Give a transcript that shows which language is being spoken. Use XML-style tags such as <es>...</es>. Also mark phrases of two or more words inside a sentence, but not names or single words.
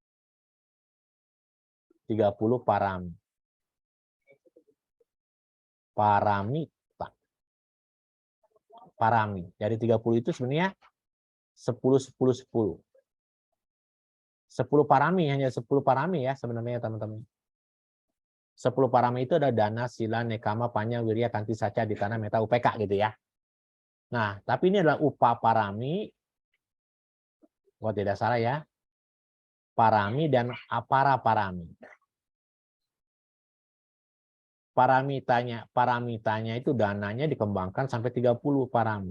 <id>30 parami. Parami. Dari 30 itu sebenarnya 10 10 10. 10 parami, hanya 10 parami ya sebenarnya teman-teman. 10 parami itu ada</id> <pi>dana, sila, nekama, panya, wirya, kanti, saca, aditana, meta, upeka</pi> <id>gitu ya. Nah, tapi ini adalah</id> <pi>upa parami.</pi> <id>Kalau tidak salah ya. Parami dan</id> <pi>apara parami.</pi> <id>Paramitanya itu dananya dikembangkan sampai 30 parami.</id>